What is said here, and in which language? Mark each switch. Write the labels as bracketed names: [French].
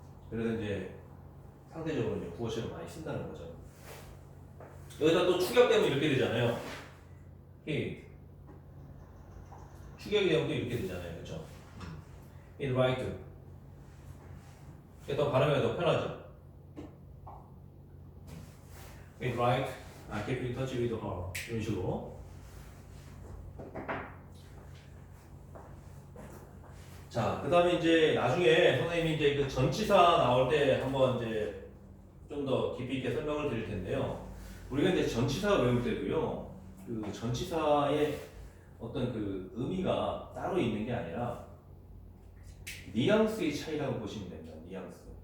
[Korean] 그래서 이제 상대적으로 이제 구어체를 많이 쓴다는 거죠. 여기다 또 축약되면 이렇게 되잖아요. he 축약이 되면 또 이렇게 되잖아요, 그렇죠? [English] he'd like to. [Korean] 이게 더 발음하기가 더 편하죠. [English] he'd like keep in touch with her [Korean] 이런 식으로. 자, 그 다음에 이제 나중에 선생님이 이제 그 전치사 나올 때 한번 이제 좀 더 깊이 있게 설명을 드릴 텐데요. 우리가 이제 전치사 외울 때도요, 그 전치사의 어떤 그 의미가 따로 있는 게 아니라 뉘앙스의 차이라고 보시면 됩니다. 뉘앙스.